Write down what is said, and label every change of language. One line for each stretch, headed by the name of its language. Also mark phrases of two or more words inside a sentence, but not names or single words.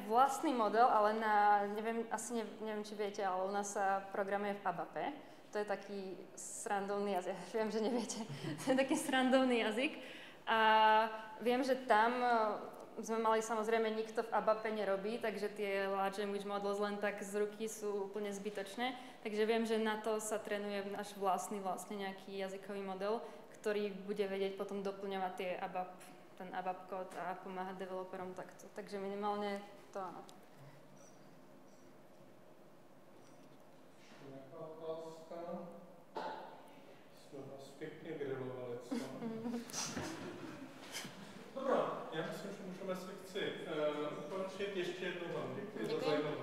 Slovak: vlastný model, ale neviem, či viete, ale u nás sa programuje v ABAP. To je taký srandovný jazyk. Viem, že neviete. To je taký srandovný jazyk. A viem, že tam sme mali samozrejme, nikto v ABAP nerobí, takže tie
English: large language models
Slovak: len tak z ruky sú úplne zbytočné. Takže viem, že na to sa trénuje náš vlastný nejaký jazykový model, ktorý bude vedieť potom doplňovať ten ABAP kód a pomáhať developerom takto. Takže minimálne to áno. Nejaká otázka?
Czech: Jsme vás pěkně grilovali, co? Dobrá, já myslím, že můžeme sekci ukončit. Ještě jednou vám děkuji za